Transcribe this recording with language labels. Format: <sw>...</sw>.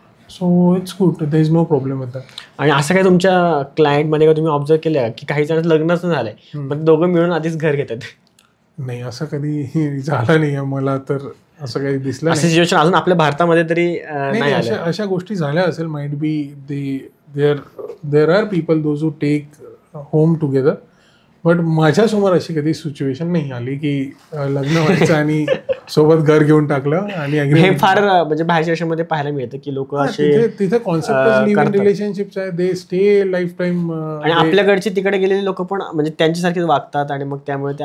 <en>So it's good, there is no problem with that.</en> <mr>आणि असं काय तुमच्या क्लायंटमध्ये का तुम्ही ऑब्झर्व केलं की काही जण लग्नच झालंय पण दोघं मिळून आधीच घर घेतात? नाही, असं कधी झालं नाही मला, तर असं काही दिसलं नाही. सिच्युएशन अजून आपल्या भारतामध्ये तरी नाही. अशा गोष्टी झाल्या असेल, might be.</mr> <en>There are people those who take home together.</en> <mr>But माझ्यासमोर अशी कधी सिच्युएशन नाही आली की लग्न व्हायचं आणि सोबत घर घेऊन टाकलं. आणि हे फार म्हणजे बाहेरच्या देशामध्ये पाहायला मिळतं की लोक असे तिथे कॉन्सेप्ट लिव्ह इन रिलेशनशिप्स आहे,</mr> <en>They stay life time.</en> <mr>आणि आपल्याकडचे तिकडे गेलेले लोक पण म्हणजे त्यांच्यासारखेच वागतात आणि मग त्यामुळे ते</mr>